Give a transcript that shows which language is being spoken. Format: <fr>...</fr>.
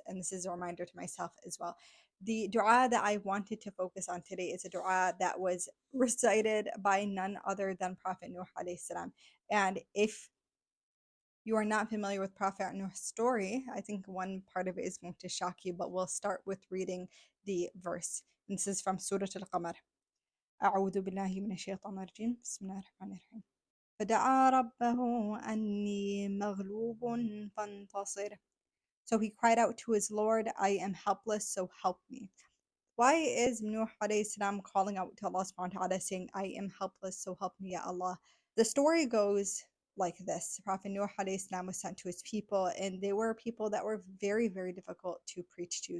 <en>And this is a reminder to myself as well. The dua that I wanted to focus on today is a dua that was recited by none other than Prophet Nuh alayhi salam. And if you are not familiar with Prophet Nuh's story, I think one part of it is going to shock you, but we'll start with reading the verse. This is from Surah Al-Qamar.</en> <ar>أعوذ بالله من الشيطان الرجيم بسم الله الرحمن الرحيم فدعا ربه أني مغلوب فانتصر.</ar> <en>So he cried out to his Lord, I am helpless, so help me. Why is Nuh alayhi salam calling out to Allah subhanahu wa ta'ala saying, I am helpless, so help me, Ya Allah? The story goes like this. Prophet Nuh alayhi salam was sent to his people, and they were people that were very, very difficult to preach to.</en>